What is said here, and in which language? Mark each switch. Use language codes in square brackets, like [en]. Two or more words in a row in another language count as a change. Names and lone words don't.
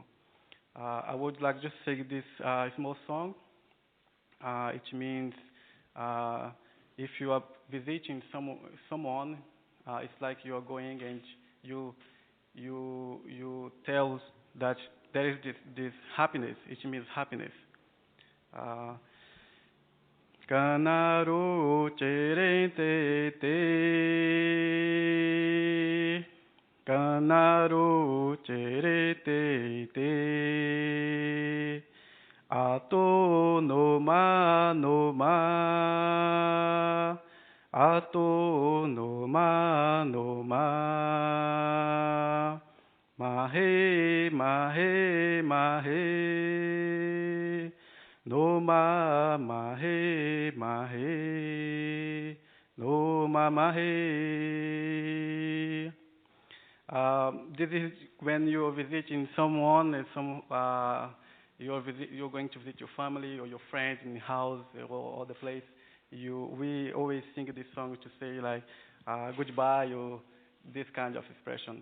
[en] I would like just to sing this small song. It means if you are visiting someone, it's like you are going and you tell that there is this happiness. It means happiness. Kanaru cherente te, kanaru cherete te, ato no ma, ato no ma. Mahe, mahe, mahe, no ma, mahe, mahe, no ma, mahe. This is when you're visiting someone, and you're going to visit your family or your friends in the house or the place. We always sing this song to say like goodbye or this kind of expression.